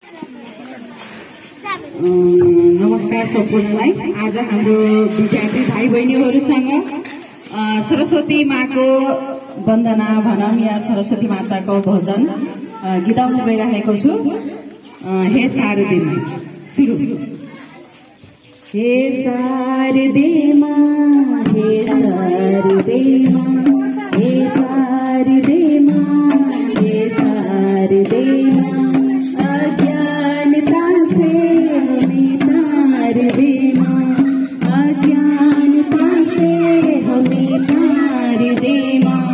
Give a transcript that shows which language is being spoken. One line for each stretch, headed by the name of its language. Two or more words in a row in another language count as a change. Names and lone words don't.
Nepali: नमस्कार सम्पूर्णलाई। आज हाम्रो विद्यार्थी भाइ बहिनीहरूसँग सरस्वती माको वन्दना भनौँ या सरस्वती माताको भजन गीताउन गइरहेको छु। हे शारदे माँ सुरु।
Hindi: हे शारदे माँ, हे शारदे माँ, हे शारदे माँ, हे शारदे माँ, अज्ञानता से हमें तार दे माँ, अज्ञानता से हमें तार दे माँ।